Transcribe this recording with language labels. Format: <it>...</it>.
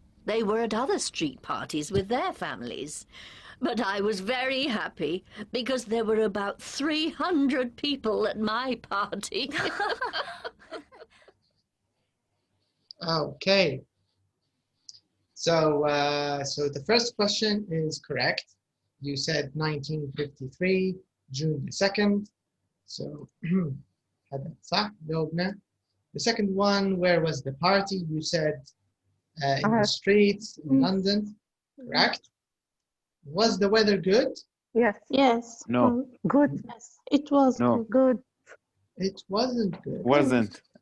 <en>They were at other street parties with their families. But I was very happy because there were about 300 people at my party. Okay. So the first question is correct. You said 1953, June the 2nd.</en> <ar>So هذا صح جاوبنا.</ar> <en>The second one, where was the party? You said in the streets in London. Correct. Was the weather good? Yes. Yes. No. Good. Yes. It was No. Good. It wasn't good. Wasn't.</en>